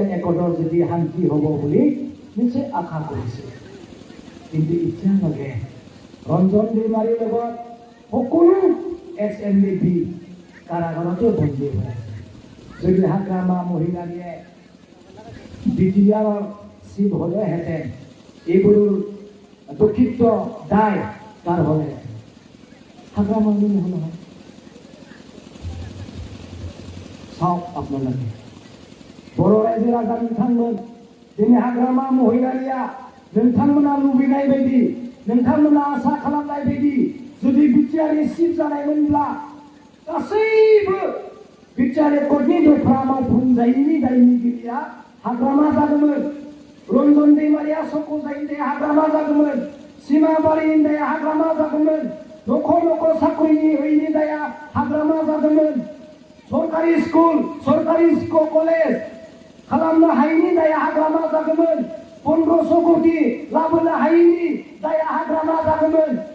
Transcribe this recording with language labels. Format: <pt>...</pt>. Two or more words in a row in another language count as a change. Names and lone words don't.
<as>একদৰ যদি শান্তি হ'ব বুলি নিশ্চয় আশা কৰিছে কিন্তু এতিয়ালৈকে ৰঞ্জন দৈমাৰীৰ লগত সকলো ex-NDB কাৰাগাৰতে বন্দী হৈ আছে যদি হাগ্ৰামা মহিলাৰীয়ে বিটিআৰৰ চিফ হ'লেহেঁতেন এইবোৰৰ দুখিত দায় কাৰ হ'লে হাগ্ৰামা নহ'ল হয় চাওক আপোনালোকে</as> <brx>বড়ো रायजो राजा नोंथांमोन दिनै हाग्रामा महिलारिया नोंथांमोना लुबैनाय बायदि नोंथांमोना आसा खालामनाय बायदि जुदि बिटिआरनि चिफ जानायमोनब्ला गासैबो बिटिआर एकर्डनि दफा मावफुंजायैनि दायनिगिरिया हाग्रामा जागौमोन रन्जन दैमारिया सक'जायनि हाग्रामा जागौमोन सिमाबारिनि दाया हाग्रामा जागौमोन नखर नखर साख्रिनि होयिनि दाया हाग्रामा जादोंमोन सरकारि स्कुल कलेज खालामनो हायिनि दाया हाग्रामा जागौमोन 1500 कोटि लाबोनो हायिनि दाया हाग्रामा जागौमोन</brx>